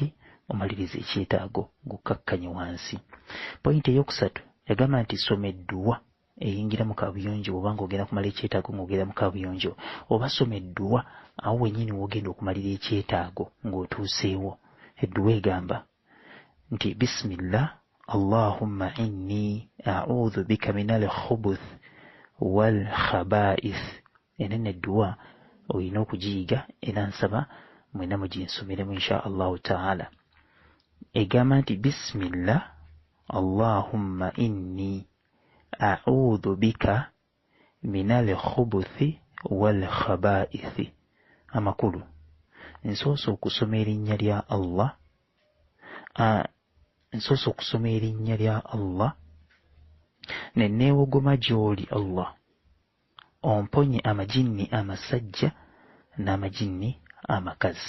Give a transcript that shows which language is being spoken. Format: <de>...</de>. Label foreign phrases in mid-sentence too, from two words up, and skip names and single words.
<lg>Omaliriza ekyetaago ng'okkakkanye wansi. Pointi ey'okusatu yagamba nti soma edduwa eyingira mu kabuyonjo oba ng'ogenda kumala ekyetaago ng'ogenda mu kabuyonjo, oba soma edduwa awo wennyini w'ogenda okumalira ekyetaago ng'otuuseewo. Edduwa egamba nti</lg> <ar>بسم الله اللهم إني أعوذ بك من الخبث والخبائث.</ar> <lg>Enene edduwa olina okugiyiga era nsaba mwena muginsomeremu</lg> <ar>إن شاء الله تعالى.</ar> <lg>Egamba nti</lg> <ar>بسم الله اللهم إني أعوذ بك من الخبث والخبائث.</ar> <lg>Amakulu, nsoose okusoma erinnya lya Allah, ne neewogoma gy'oli Allah, omponye amajinni amasajja n'amajinni amakazi.</lg>